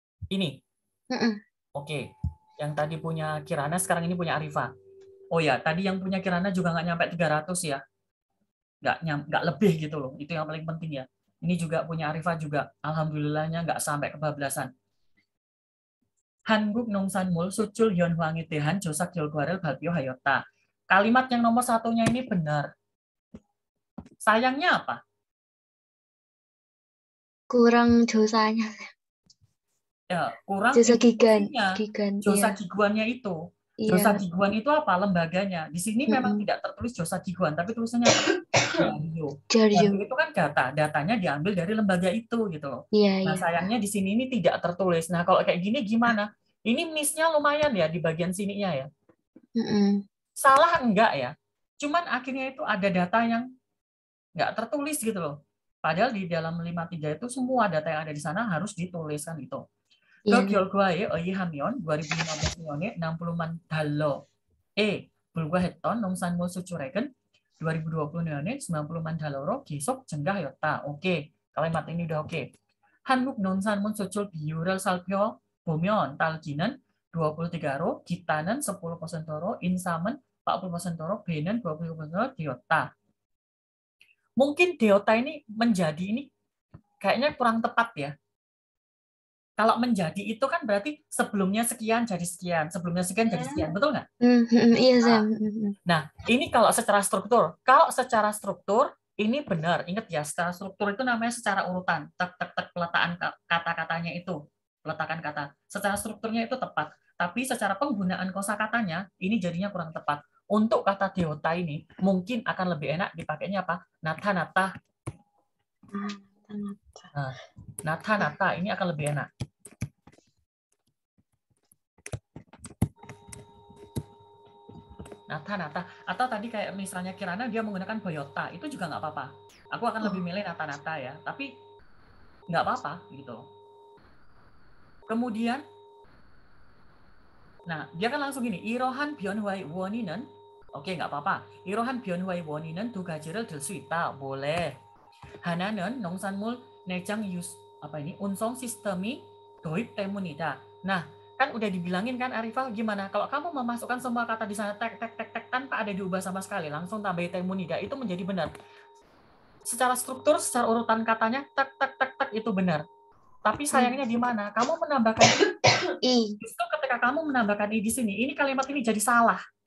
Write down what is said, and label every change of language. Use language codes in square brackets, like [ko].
[id] Ini? Oke. Yang tadi punya Kirana, sekarang ini punya Arifah. Oh ya, tadi yang punya Kirana juga nggak nyampe 300 ya. Nggak lebih gitu loh. Itu yang paling penting ya. Ini juga punya Arifah juga. Alhamdulillahnya nggak sampai kebablasan. [ko] 한국 농산물 수출 현황에 대한 조사 결과를 발표하였다. [id] Kalimat yang nomor satunya ini benar. Sayangnya apa? kurang josanya. Ya, kurang Josa gigan. institusinya. Gigan, Josa iya. giguannya itu. Josa Iya. giguan itu apa? Lembaganya. Di sini memang tidak tertulis Josa giguan, tapi tulisannya apa? Diario. Diario. Diario itu kan datanya diambil dari lembaga itu gitu loh. Iya, Nah, iya. sayangnya di sini ini tidak tertulis. Nah, kalau kayak gini gimana? Ini miss-nya lumayan ya di bagian sininya ya. Mm-mm. Salah enggak ya? Cuman akhirnya itu ada data yang nggak tertulis gitu loh. Padahal di dalam 53 itu semua data yang ada di sana harus ditulis kan gitu. Iya, [ko] 그 결과에 의하면 2015년에 60만 달러 불과했던 농산물 수출액은 2020년에 90만 달러로 계속 증가하였다. [id] 오케이. kalimat ini udah oke. [ko] 한국 농산물 수출 비율을 살펴보면 딸기는 23로, 기타는 10%로, 인삼은 40%로, 배는 20%로 되었다. [id] Mungkin deota ini menjadi ini kayaknya kurang tepat ya. Kalau menjadi itu kan berarti sebelumnya sekian jadi sekian, sebelumnya sekian jadi sekian, betul nggak? Iya, Sam. Nah, ini kalau secara struktur. Ini benar. Ingat ya, secara struktur itu namanya secara urutan. Tek peletakan kata-katanya itu. Peletakan kata. Secara strukturnya itu tepat. Tapi secara penggunaan kosakatanya, ini jadinya kurang tepat. Untuk kata deota ini, mungkin akan lebih enak dipakainya apa? Nata-nata. Nah, nata-nata ini akan lebih enak. Nata-nata. Atau tadi kayak misalnya Kirana dia menggunakan boyota, itu juga nggak apa-apa. Aku akan lebih milih nata-nata ya, tapi nggak apa-apa gitu. Kemudian, nah dia kan langsung gini, [ko] 이러한 변화의 원인은, [id] oke nggak apa-apa. [ko] 이러한 변화의 원인은 두 가지를 들 수 있다, boleh. 하나는 농산물 내장 운송 시스템이 도입 때문이다. [id] Nah, kan udah dibilangin kan Arifah gimana? Kalau kamu memasukkan semua kata di sana tek tanpa ada diubah sama sekali, langsung tambah temunida, itu menjadi benar. Secara struktur, secara urutan katanya tek itu benar. Tapi sayangnya di mana? Kamu menambahkan i. Justru ketika kamu menambahkan i di sini, ini kalimat ini jadi salah.